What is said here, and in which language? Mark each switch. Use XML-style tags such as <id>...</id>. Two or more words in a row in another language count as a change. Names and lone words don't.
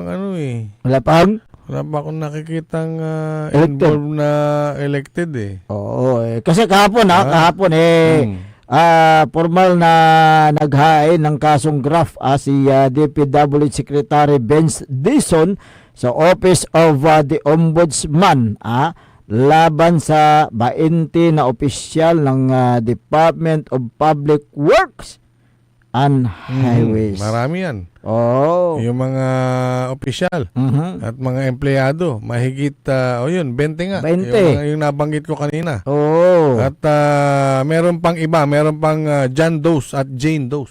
<tl>Wala pang? Wala pa akong nakikitang involved na elected Kasi kahapon formal na naghain ng kasong graft si DPWH Secretary Benz Dison sa Office of the Ombudsman laban sa 20 na opisyal ng Department of Public Works and Highways. Marami yan. Oh. Yung mga opisyal at mga empleyado, mahigit, 20 nga. 20. Yung nabanggit ko kanina. Oh. At meron pang iba, meron pang John Does at Jane Does.</tl>